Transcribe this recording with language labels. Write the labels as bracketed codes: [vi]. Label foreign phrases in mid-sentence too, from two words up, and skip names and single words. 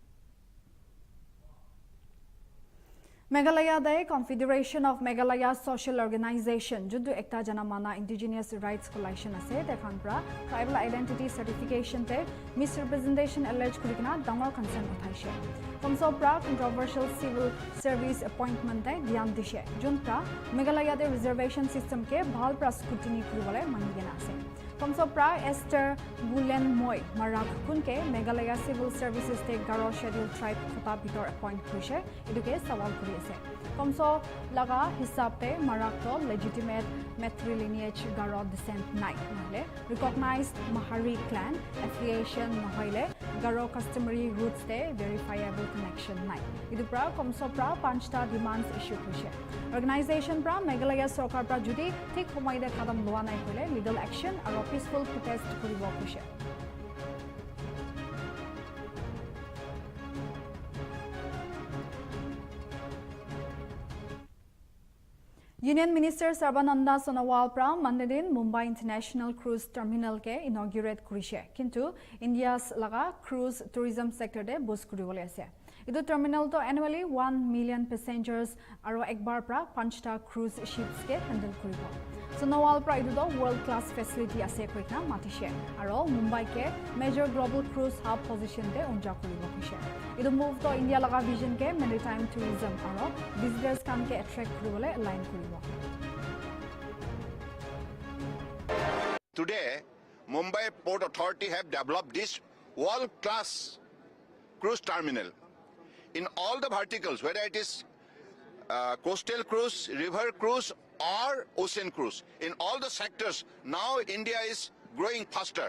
[nag] Meghalaya Day Confederation of Meghalaya Social Organization Judu Ekta Janamana Indigenous Rights Coalition ase tekhan pra [en] Tribal Identity Certification [nag] te misrepresentation alleged kurikna dangor concern uthaise. Komso pra [en] controversial civil service appointment [nag] te dhyan dishe. Jun pra Meghalaya de [en] reservation system [nag] ke bhal pra scrutiny kuribole manigena ase. Komso pra Esther Gulen Moy Marak Kunke Meghalaya Civil Services te Garo Scheduled Tribe Kota Bitor appoint kurise eduke sawal kuri ase. Komso laga hisab te Marak to [en] legitimate matrilineage Garo descent [nag] nai nahle [en] recognized Mahari clan affiliation [nag] nahoile [en] Garo customary roots [nag] te [en] verifiable connection [nag] nai. Idu pra Komso pra panchta demands issue kurise. Organization pra Meghalaya Sarkar pra judi thik homoy de kadam loa nai kole [en] legal action [nag] aro [en] peaceful protest [nag] koribo kurise. Union Minister Sarbananda Sonowal pra Monday din Mumbai International Cruise Terminal ke inaugurate kurise. Kintu India's laga [en] cruise tourism sector [nag] de boost kuribole ase. Idu terminal to annually 1 million passengers aro ekbar pra panchta [en] cruise ships [nag] ke handle kuribo. Sonowal pra idu to [en] world class facility [nag] ase koikna matishe aro Mumbai ke [en] major global cruise hub position [nag] de unja kuribo kise. Idu move to India laga vision ke [en] maritime tourism [nag] aro visitors kan ke attract kuribole align kuribo. [en] Today, Mumbai Port Authority have developed this world-class cruise terminal. In all the verticals, whether it is coastal cruise, river cruise or ocean cruise, in all the sectors, now India is growing faster.